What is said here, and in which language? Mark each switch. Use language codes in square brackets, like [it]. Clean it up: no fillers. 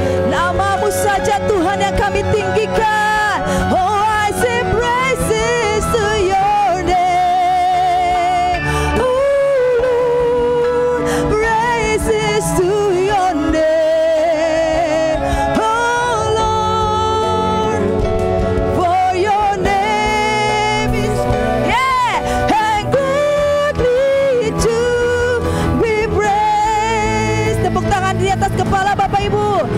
[id] Nama-Mu saja Tuhan yang kami tinggikan. [en] Oh, I sing praises to your name, oh, praises to your name, oh Lord, for your name is and greatly to be praised. [id] Tepuk tangan di atas kepala Bapak Ibu.